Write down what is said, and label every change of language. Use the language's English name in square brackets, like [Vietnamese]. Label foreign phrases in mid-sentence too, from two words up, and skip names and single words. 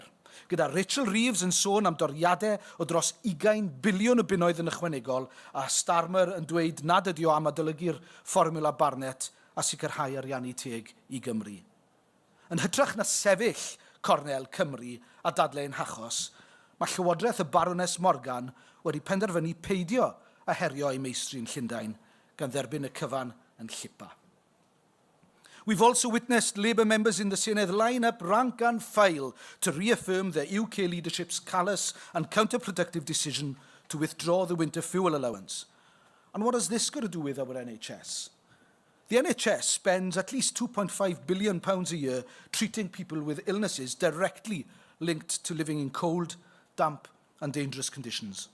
[Welsh] Gyda Rachel Reeves yn sôn am doriadau o dros 20 biliwn o bunnoedd yn ychwanegol a Starmer yn dweud nad ydi o am adolygu'r fformula Barnett a sicrhau ariannu teg i Gymru. Yn hytrach na sefyll cornel Cymru a dadlau'n hachos, mae Llywodraeth y Baroness Morgan wedi penderfynu peidio a herio ei meistri'n Llundain gan dderbyn y cyfan yn llipa. [English] We've also witnessed Labour members in the Senedd line up rank and file to reaffirm their UK leadership's callous and counterproductive decision to withdraw the winter fuel allowance. And what has this got to do with our NHS? The NHS spends at least £2.5 billion a year treating people with illnesses directly linked to living in cold, damp and dangerous conditions.